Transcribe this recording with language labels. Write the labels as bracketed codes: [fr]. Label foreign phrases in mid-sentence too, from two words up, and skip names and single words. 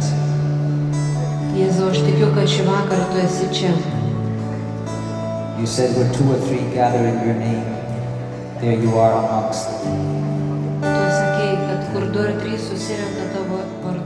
[lt] Jėzau, aš tikiu, kad šį vakarą tu esi čia. [en] You said where 2 or 3 gather in your name, there you are amongst them. [lt] Tu sakei, kad kur 2 ar 3 susirenka tavo